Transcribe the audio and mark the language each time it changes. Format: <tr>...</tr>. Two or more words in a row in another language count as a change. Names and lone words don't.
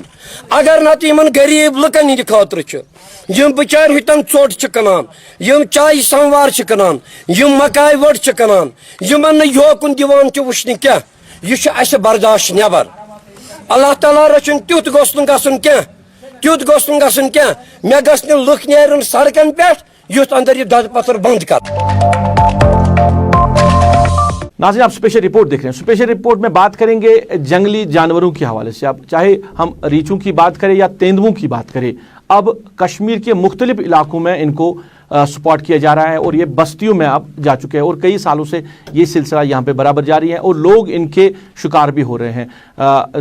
<ks>अगर नत इन गरीब लुकन हिंद खतर यम बिचार हुतन चोट कनान, यम चाय समवार कनान, यम मकाय वड़ कनान, यमन योकुन दिवान वुचन क्या, यह बर्दाश्त नबर। अल्लाह ताला रचन तुत गोस क्या, तुत गोस क्या। मे गस लुक नेरन सड़कन पे युथ अंदर ये दज पत्थर बंद कर।</ks> <hi>नाज़रीन, आप स्पेशल रिपोर्ट देख रहे हैं। स्पेशल रिपोर्ट में बात करेंगे जंगली जानवरों के हवाले से। अब चाहे हम रीछों की बात करें या तेंदुओं की बात करें, अब कश्मीर के मुख्तलिफ इलाकों में इनको स्पॉट किया जा रहा है और ये बस्तियों में अब जा चुके हैं और कई सालों से ये सिलसिला यहाँ पे बराबर जारी है और लोग इनके शिकार भी हो रहे हैं।</hi>